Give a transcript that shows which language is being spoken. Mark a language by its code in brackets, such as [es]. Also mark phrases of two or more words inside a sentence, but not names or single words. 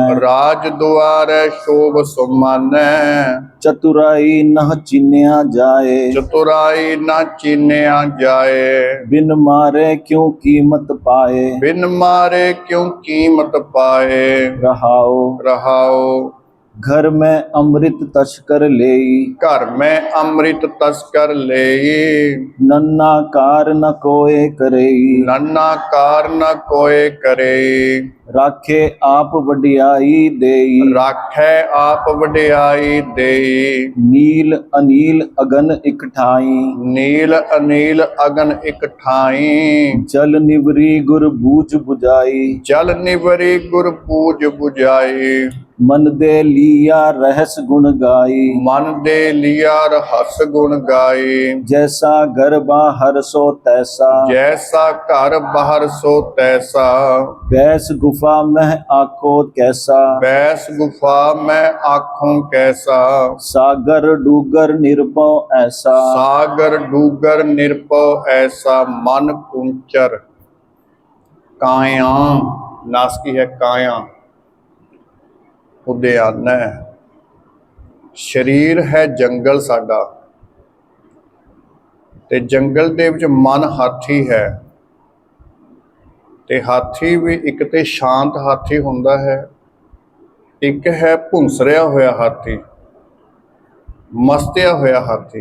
[pa] ਰਾਜ ਦੁਆਰੈ ਸ਼ੋਭ ਸੁਮਾਨੈ। ਚਤੁਰਾਈ ਨਹ ਚੀਨਿਆ ਜਾਏ, ਚਤੁਰਾਈ ਨਾ ਚੀਨਿਆ ਜਾਏ। ਬਿਨ ਮਾਰੇ ਕਿਉ ਕੀਮਤ ਪਾਏ, ਬਿਨ ਮਾਰੇ ਕਿਉ ਕੀਮਤ ਪਾਏ। ਰਹਾਉ। ਰਹਾਉ। ਘਰ ਮੇਂ ਅੰਮ੍ਰਿਤ ਤਸਕਰ ਲੇਈ, ਘਰ ਮੇਂ ਅੰਮ੍ਰਿਤ ਤਸਕਰ ਲੇਈ, ਨੰਨਾ ਕਾਰ ਨ ਕੋਯ ਕਰਈ, ਨੰਨਾ ਕਾਰ ਨ ਕੋਯ ਕਰਈ। ਰਾਖੇ ਆਪ ਵਡਿਆਈ ਦੇਈ, ਰਾਖੈ ਆਪ ਵਡਿਆਈ ਦੇਈ। ਨੀਲ ਅਨੀਲ ਅਗਨ ਇਕਠਾਈ, ਨੀਲ ਅਨੀਲ ਅਗਨ ਇਕ ਠਾਈ। ਜਲ ਨਿਵਰੀ ਗੁਰ ਬੂਝ ਬੁਝਾਈ, ਜਲ ਨਿਵਰੀ ਗੁਰ ਬੂਝ ਬੁਝਾਈ। ਮਨ ਦੇ ਲਿਆ ਰਹਸ ਗੁਣ ਗਾਈ, ਮਨ ਦੇ ਲਿਆ ਰਹਸ ਗੁਣ ਗਾਈ। ਜੈਸਾ ਘਰ ਬਾਹਰ ਸੋ ਤੈਸਾ, ਜੈਸਾ ਘਰ ਬਾਹਰ ਸੋ ਤੈਸਾ। ਬੈਸ ਗੁਫਾ ਮੇਂ ਆਖੋ ਕੈਸਾ, ਬੈਸ ਗੁਫਾ ਮੇਂ ਆਂਖੋਂ ਕੈਸਾ। ਸਾਗਰ ਡੂਗਰ ਨਿਰਭਵ ਐਸਾ, ਸਾਗਰ ਡੂਗਰ ਨਿਰਪਵ ਐਸਾ। ਮਨ ਕੁੰਚਰ, ਕਾਇਆ, ਨਾਸਕੀ ਹੈ ਕਾਇਆ, ਉਦਿਆਨ ਹੈ। ਸਰੀਰ ਹੈ ਜੰਗਲ ਸਾਡਾ, ਤੇ ਜੰਗਲ ਦੇ ਵਿਚ ਮਨ ਹਾਥੀ ਹੈ। ਤੇ ਹਾਥੀ ਭੀ ਏਕ ਤੇ ਸ਼ਾਂਤ ਹਾਥੀ ਹੁੰਦਾ ਹੈ, ਏਕ ਹੈ ਭੁੰਸਰਿਆ ਹੋਇਆ ਹਾਥੀ, ਮਸਤਿਆ ਹੋਇਆ ਹਾਥੀ।